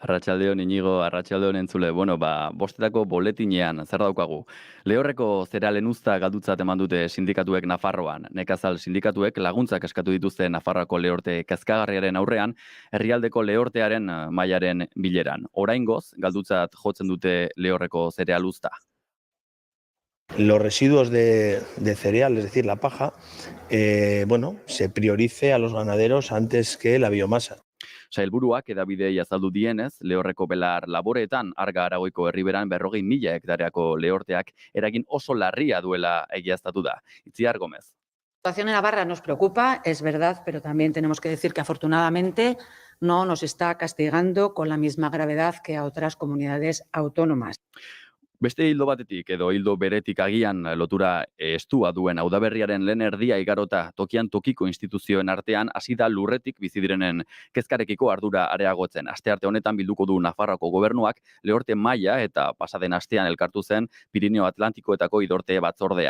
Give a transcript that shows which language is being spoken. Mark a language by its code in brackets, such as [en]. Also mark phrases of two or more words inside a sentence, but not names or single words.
[eu] Arratsaldeon Inigo, arratsaldeon entzule. Bueno, bostetako boletinean zer daukagu. Lehorreko zerealen uzta galdutzat eman dute sindikatuek Nafarroan. Nekazal sindikatuek laguntzak eskatu dituzte Nafarroako lehorte kezkagarriaren aurrean, herrialdeko lehortearen mailaren bileran. Oraingoz, galdutzat jotzen dute lehorreko zereal uzta. [es] Los residuos de cereal, es decir, la paja, se priorice a los ganaderos antes que la biomasa. [eu] Sailburuak hedabidei azaldu dienez, lehorreko belar laboreetan Arga Aragoiko herriberan 40.000 hektareako lehorteak eragin oso larria duela egiaztatu da. Itziar Gómez. [es] La situación en Navarra nos preocupa, es verdad, pero también tenemos que decir que afortunadamente no nos está castigando con la misma gravedad que a otras comunidades autónomas. [eu] Beste hildo batetik edo hildo beretik agian lotura estua duen udaberriaren lehen erdia igarota tokian tokiko instituzioen artean hasi da lurretik bizi direnen kezkarekiko ardura areagotzen. Astearte honetan bilduko du Nafarroako gobernuak lehorte maila eta pasaden astean elkartu zen Pirineo Atlantikoetako idorte batzordea.